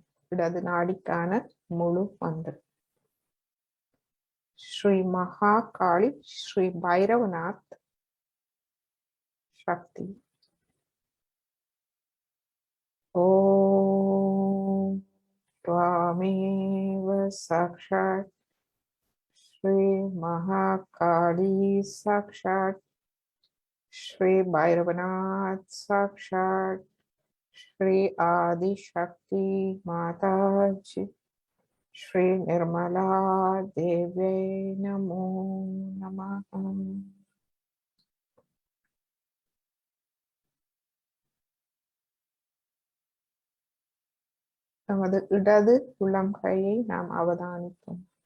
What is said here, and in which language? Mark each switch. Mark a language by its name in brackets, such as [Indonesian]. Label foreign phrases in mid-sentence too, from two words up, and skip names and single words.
[Tamil] இடது நாடிக்கான முழு மந்திரம். ஸ்ரீ மகா காளி ஸ்ரீ பைரவநாத் சக்தி. [Sanskrit] ஓம் त्वमेव साक्षात् श्री महाकाली साक्षात् श्री भैरवनाथ साक्षात् श्री आदि शक्ति माता जी श्री निर्मला देवे नमो नमः. [Tamil] நமது இடது உள்ளம் கையை நாம் அவதானிப்போம்.